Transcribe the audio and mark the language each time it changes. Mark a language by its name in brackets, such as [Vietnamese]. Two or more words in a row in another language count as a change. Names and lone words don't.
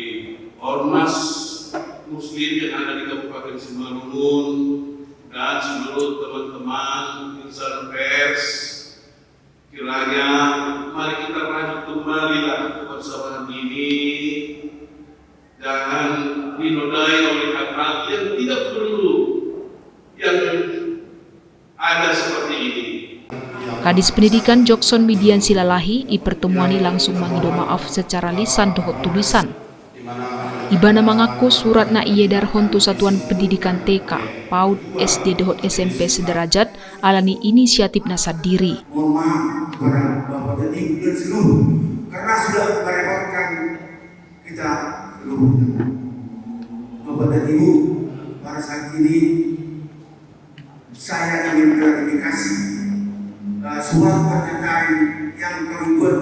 [Indonesian] ormas muslim yang ada di Kabupaten Simalungun dan seluruh teman-teman insan pers, kiranya mari kita lanjut kembalilah kebersamaan ini, jangan dinodai oleh hal-hal yang tidak perlu yang ada seperti ini. [Batak Toba] Kadis Pendidikan Jokson Bidian Silalahi i pertemuani langsung mangido maaf [Indonesian] secara lisan [Batak Toba] dohot tulisan. Ibana mengaku surat na iedar hontu Satuan Pendidikan TK, PAUD, SD dohot SMP sederajat alani inisiatif nasadiri. [Indonesian] Mohon maaf kepada Bapak dan Ibu dan seluruh, karena sudah merepotkan kita seluruhnya. Bapak dan Ibu, pada saat ini saya ingin klarifikasi surat pernyataan yang kami buat